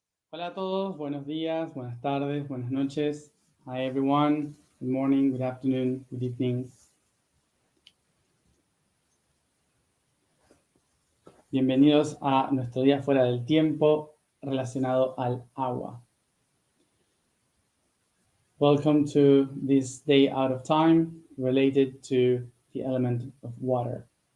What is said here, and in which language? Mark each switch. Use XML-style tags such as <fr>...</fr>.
<es>Hola a todos, buenos días, buenas tardes, buenas noches.</es> <en>Hi everyone, good morning, good afternoon, good evening.</en> <es>Bienvenidos a nuestro día fuera del tiempo relacionado al agua.</es> <en>Welcome to this day out of time related to the element of water.</en>